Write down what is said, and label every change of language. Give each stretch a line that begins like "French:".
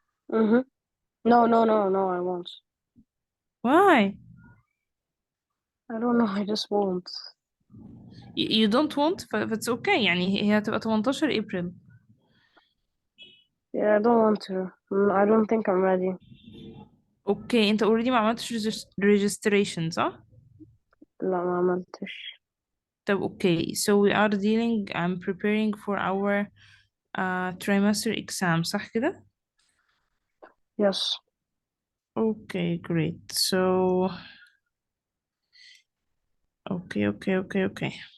English: No, I won't. Why? I don't know, I just won't. You don't want it's okay،
Arabic: يعني هي هتبقى 18 ابريل.
English: Yeah, I don't want to. I don't think I'm ready.
Arabic: اوكي انت already ما عملتش registration صح؟ لا ما عملتش.
English: طب okay so we are dealing I'm preparing for our trimester exam
Arabic: صح كده؟
English: Yes. Okay, great. So okay.